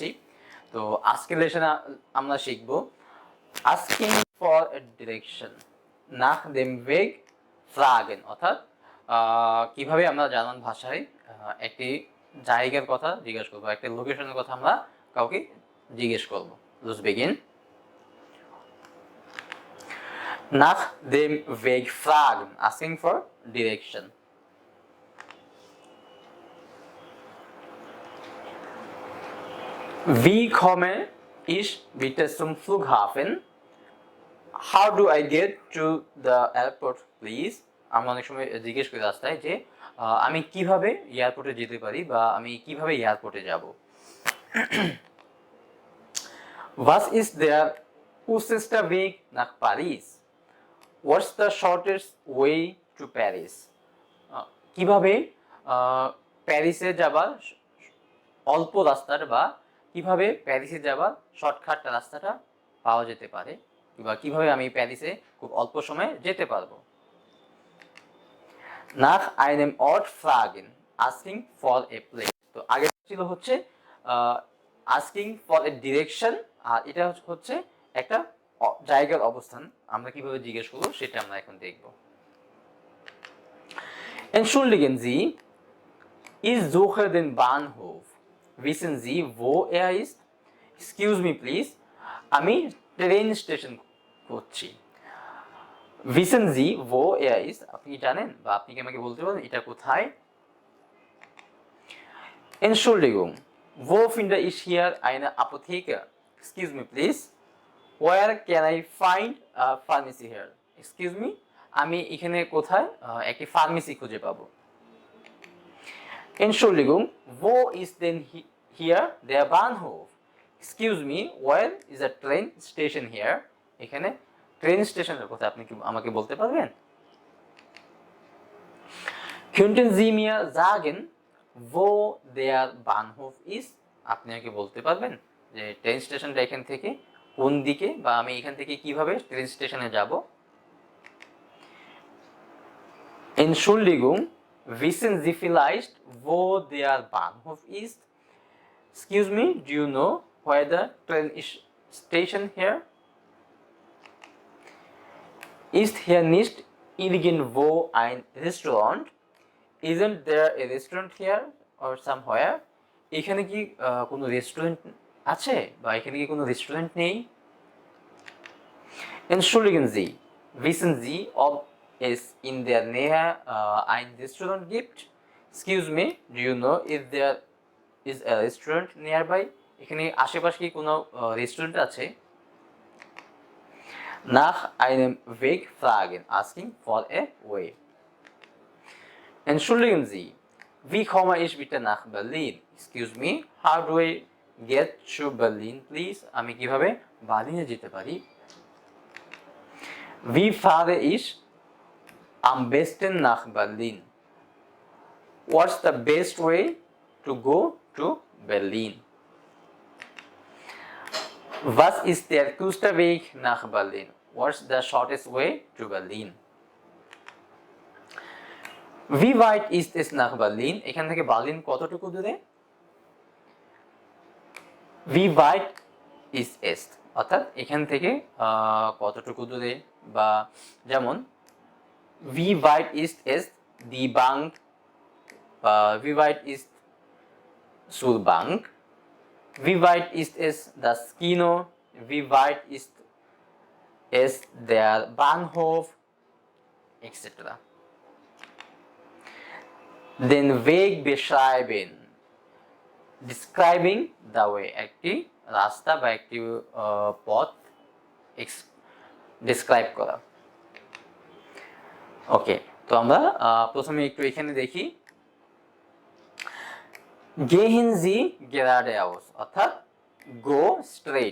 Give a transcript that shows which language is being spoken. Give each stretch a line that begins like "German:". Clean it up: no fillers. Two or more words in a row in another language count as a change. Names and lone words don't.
Bangla: তো আজকের লেসনে আমরা শিখব
English: asking for a direction
German: nach dem Weg fragen,
Bangla: অর্থাৎ কিভাবে আমরা জার্মান ভাষায় একটি জায়গার কথা জিজ্ঞেস করবো, একটি লোকেশনের কথা আমরা কাউকে জিজ্ঞেস করবো।
English: Let's begin.
German: Nach dem Weg fragen,
English: asking for direction.
German: Wie komme ich bitte zum Flughafen?
English: How do I get to the airport, please?
Bangla: আমরা অনেক সময় জিজ্ঞেস করি রাস্তায় যে আমি কিভাবে এয়ারপোর্টে যেতে পারি বা আমি কিভাবে এয়ারপোর্টে যাব।
German: Was ist der kürzeste Weg nach Paris?
English: What's the shortest way to Paris?
Bangla: কিভাবে প্যারিসে যাবার অল্প রাস্তার বা কিভাবে প্যারিসে যাবার শর্টকাট রাস্তাটা পাওয়া যেতে পারে, বা কিভাবে আমি প্যারিসে খুব অল্প সময়ে যেতে পারবো।
German: Nach einem Ort fragen,
English: asking for a place.
Bangla: তো আগে ছিল হচ্ছে
English: asking for a direction,
Bangla: আর এটা হচ্ছে একটা জায়গার অবস্থান। আমরা কিভাবে জিজ্ঞেস করবো সেটা আমরা এখন দেখব।
German: Entschuldigen Sie, ich suche den Bahnhof. Wissen Sie, wo er ist?
English: Excuse me please,
Bangla: আমি
English: train station
Bangla: করছি।
German: Wissen Sie, wo er ist?
Bangla: আপনি জানেন বা আপনি কি আমাকে বলতে পারেন এটা কোথায়?
German: Entschuldigung, wo finde ich hier eine Apotheke?
English: Excuse me please, where can I find a pharmacy here? Excuse me,
Bangla: আমি এখানে কোথায় একটি ফার্মেসি খুঁজে পাবো?
German: Entschuldigung, wo ist denn hier der Bahnhof?
English: Excuse me, where is a train station here?
Bangla: এখানে ট্রেন স্টেশনের কথা আপনি কি আমাকে বলতে পারবেন?
German: Könnten Sie mir sagen, wo der Bahnhof ist?
Bangla: আপনি আমাকে বলতে পারবেন যে ট্রেন স্টেশনটা এখান থেকে কোন দিকে, বা আমি এখান থেকে কিভাবে ট্রেন স্টেশনে যাব?
German: Entschuldigung, wissen Sie vielleicht, wo der Bahnhof ist?
English: Excuse me, do you know where the train station here?
German: Ist hier nicht irgendwo ein Restaurant?
English: Isn't there a restaurant here or somewhere?
Bangla: এখানে কি কোনো রেস্টুরেন্ট আছে বা এখানে কি কোনো রেস্টুরেন্ট নেই?
German: Entschuldigen Sie, wissen Sie, ob es in der Nähe ein Restaurant gibt?
English: Excuse me, do you know if there is a restaurant nearby?
Bangla: এখানে আশেপাশে কি কোনো রেস্টুরেন্ট আছে?
German: Nach einem Weg fragen,
English: asking for a way.
German: Entschuldigen Sie, wie komme ich bitte nach Berlin?
English: Excuse me, how do I get to Berlin, please?
Bangla: আমি কিভাবে বার্লিনে যেতে পারি?
German: Wie fahre ich am besten nach Berlin?
English: What's the best way to go to Berlin?
German: Was ist der kürzeste Weg nach Berlin?
English: What's the shortest way to Berlin?
German: Wie weit ist es nach Berlin?
Bangla: এখান থেকে বার্লিন কতটুকু দূরে?
German: Wie weit ist es?
Bangla: অর্থাৎ এখান থেকে কতটুকু দূরে, বা যেমন
German: Wie weit ist es die Bank? Wie weit ist zur Bank? Wie weit ist es das Kino? Wie weit ist es der Bahnhof? Etc. Den Weg beschreiben.
English: Describing the way,
Bangla: একটি রাস্তা বা একটি পথ ডেসক্রাইব করা। ওকে, তো আমরা প্রথমে একটু এখানে দেখি
German: Gehen Sie geradeaus,
Bangla: অর্থাৎ
English: go straight.